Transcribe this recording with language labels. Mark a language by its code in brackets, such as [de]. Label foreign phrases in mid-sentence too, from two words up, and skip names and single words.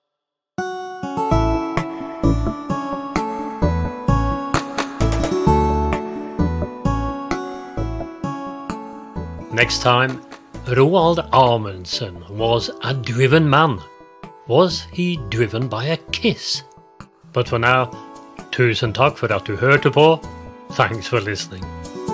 [en] Next time, Roald Amundsen was a driven man. Was he driven by a kiss? But for now, [no] tusen takk for at du hørte på. [en] Thanks for listening.